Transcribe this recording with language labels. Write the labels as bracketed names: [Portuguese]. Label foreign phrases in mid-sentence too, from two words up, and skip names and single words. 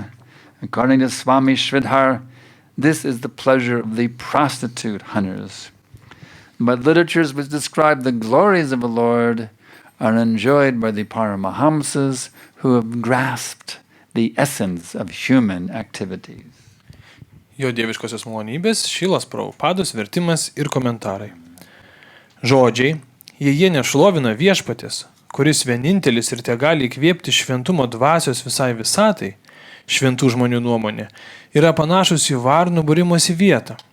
[English] According to Swami Sridhar, this is the pleasure of the prostitute hunters. But literatures which describe the glories of the Lord are enjoyed by the Paramahamsas who have grasped the essence of human activities. [Lithuanian] Jo dieviškosios malonybės, Šilas Prabhupados vertimas ir komentarai. Žodžiai, jei jie nešlovina viešpaties, kuris vienintelis ir tegali įkvėpti šventumo dvasios visai visatai, šventų žmonių nuomonė, yra panašus į varnų būrimosi vietą.